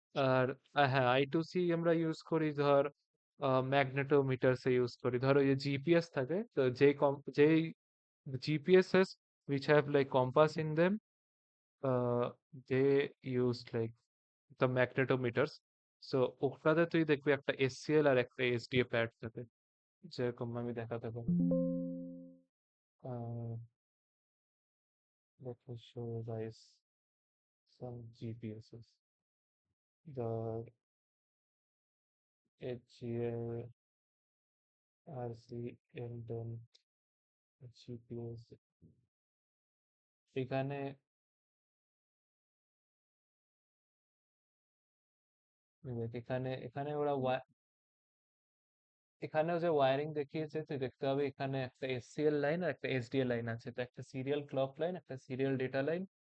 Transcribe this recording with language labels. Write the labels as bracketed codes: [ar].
[bn] আর হ্যাঁ, I2C আমরা use করি ধর ম্যাগনেটোমিটারসে ইউজ করি, ধরো এই যে জিপিএস থাকে, তো যেই [en] GPSs which have like compass in them, they use like the magnetometers. [bn] So ওটাতে তুই দেখবি একটা SCL আর একটা SDA প্যাড থাকে, যেরকম আমি দেখাতে পারি। [en] Let me show you guys some GPSs. [bn] The HGL, RCL10 GPS, এখানে দেখ, এখানে এখানে ওরা এখানেও যে ওয়্যারিং দেখিয়েছে তুই দেখতে হবে, এখানে একটা SCL লাইন আর একটা SDA লাইন আছে, তো একটা সিরিয়াল ক্লক লাইন একটা সিরিয়াল ডেটা লাইন।